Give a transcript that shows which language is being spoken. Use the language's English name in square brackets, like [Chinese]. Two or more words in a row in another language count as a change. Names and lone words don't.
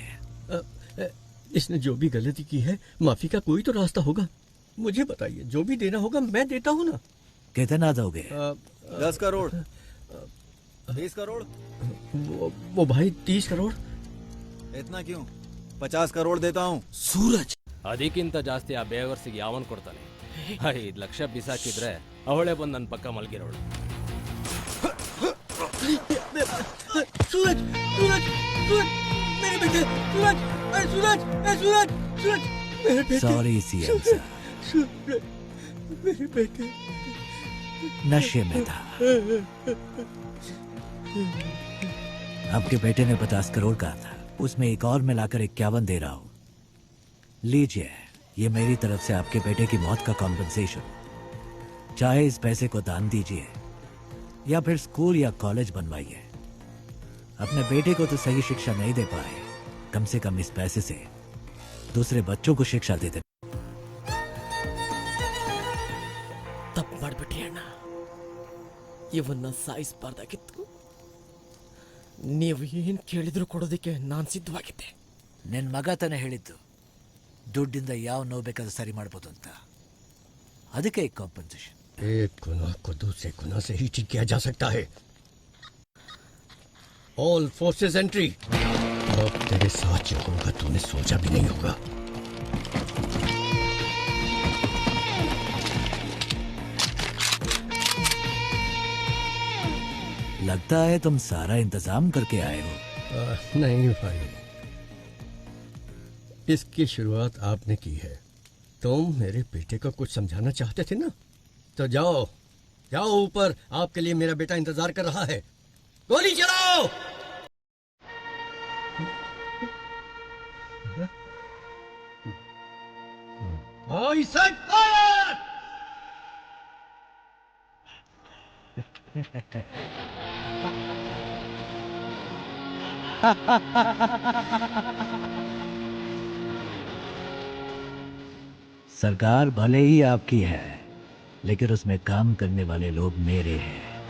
[Hindi] इसने जो भी गलती की है, माफी का कोई तो रास्ता होगा। मुझे बताइए, जो भी देना होगा मैं देता हूँ ना। कितना दोगे? 10 करोड़, 20 करोड़। वो भाई 30 करोड़। इतना क्यों? 50 करोड़ देता हूँ। [Kannada] ಸೂರಜ್, ಅದಕ್ಕಿಂತ ಜಾಸ್ತಿ ಆ ಬೇವರ್ಸಿಗೆ ಯಾವನ್ ಕೊಡ್ತಾನೆ? 5 ಲಕ್ಷ ಬಿಸಾಕಿದ್ರೆ ಅವಳೇ ಬಂದು ನನ್ನ ಪಕ್ಕ ಮಲಗಿರೋಳು. [Hindi] सूरज, सूरज, सूरज, मेरे बेटे, सूरज, सूरज, सूरज, सूरज, मेरे बेटे। सॉरी सीएम साहब, सूरज, मेरे बेटे नशे में था। आपके बेटे ने 50 करोड़ कहा था, उसमें एक और मिलाकर 51 दे रहा हूं। लीजिए, ये मेरी तरफ से आपके बेटे की मौत का कॉम्पनसेशन। चाहे इस पैसे को दान दीजिए या फिर स्कूल या कॉलेज बनवाइए। अपने बेटे को तो सही शिक्षा नहीं दे पाए, कम से कम इस पैसे से दूसरे बच्चों को शिक्षा दे दे। [Kannada] ತಪ್ಪು ಮಾಡ್ಬಿಟ್ರಿ ಅಣ್ಣ. ಇವನ್ನ ಸಾಯಿಸಬಾರ್ದಾಗಿತ್ತು. ನೀವು ಏನ್ ಕೇಳಿದ್ರು ಕೊಡೋದಕ್ಕೆ ನಾನು ಸಿದ್ಧವಾಗಿದ್ದೆ. ನಿನ್ನ ಮಗ ತಾನೇ ಹೇಳಿದ್ದು ದುಡ್ಡಿಂದ ಯಾವ ನೋವು ಬೇಕಾದ್ರೂ ಸರಿ ಮಾಡ್ಬೋದು ಅಂತ. ಅದಕ್ಕೆ ಕಾಂಪನ್ಸೇಷನ್। [Hindi] एक गुनाह को दूसरे गुनाह से ही ठीक किया जा सकता है। [English] all forces entry. [Hindi] अब तेरे साथ जो होगा तूने सोचा भी नहीं होगा। लगता है तुम सारा इंतजाम करके आए हो। नहीं भाई, इसकी शुरुआत आपने की है। तुम मेरे बेटे को कुछ समझाना चाहते थे ना, तो जाओ जाओ ऊपर, आपके लिए मेरा बेटा इंतजार कर रहा है। गोली चलाओ। [English] I said fire! [Hindi] सरकार भले ही आपकी है, लेकिन उसमें काम करने वाले लोग मेरे हैं।